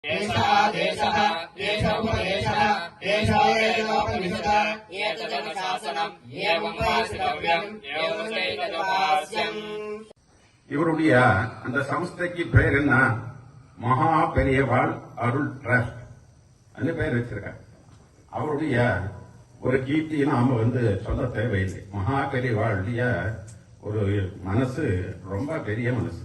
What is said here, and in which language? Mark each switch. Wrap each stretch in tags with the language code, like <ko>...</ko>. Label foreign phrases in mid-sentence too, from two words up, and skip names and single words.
<sa>एषः देशः एष उपदेशः एषो वेदोपनिषत् एतदनुशासनम् एवं वासितव्यम् एवं चैतदोपास्यम्.</sa> <ta>இவருடைய அந்த சமஸ்தைக்கு பேர் என்ன? மகா பெரியவாள் அருள் ட்ரஸ்ட் அந்த பேர் வச்சிருக்கார். அவருடைய ஒரு கீர்த்தி நாம சொல்ல தேவையில்லை. மகா பெரியவாளுடைய ஒரு மனசு ரொம்ப பெரிய மனசு.</ta>